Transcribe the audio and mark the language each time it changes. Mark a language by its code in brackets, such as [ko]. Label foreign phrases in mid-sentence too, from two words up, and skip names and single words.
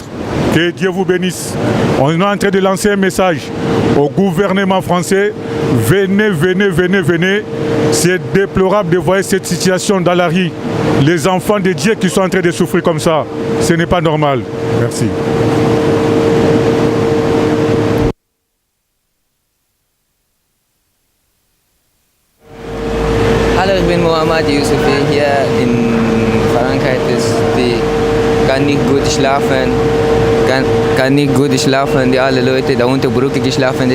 [fr] Que Dieu vous bénisse. On est en train de lancer un message au gouvernement français. Venez. C'est déplorable de voir cette situation dans la rue. Les enfants de Dieu qui sont en train de souffrir comme ça. Ce n'est pas normal. Merci. [de] Hallo, ich bin Mohamed Youssoufi. Hier in Frankreich kann nicht gut schlafen. Kann nicht gut schlafen. Die alle Leute da unter Brücke geschlafen.